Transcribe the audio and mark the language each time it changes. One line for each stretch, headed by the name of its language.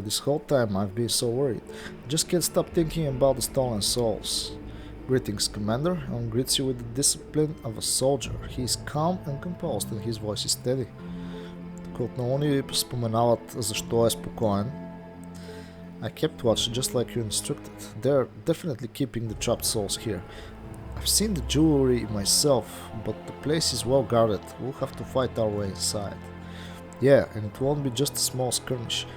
English: This whole time I've been so worried. Just can't stop thinking about the stolen souls. Greetings, Commander. One greets you with the discipline of a soldier. He is calm and composed and his voice is steady.
Bulgarian: Тук отново ни споменават защо е спокоен.
English: I kept watch just like you instructed. They're definitely keeping the trapped souls here. I've seen the jewelry myself, but the place is well guarded. We'll have to fight our way inside. Yeah, and it won't be just a small skirmish.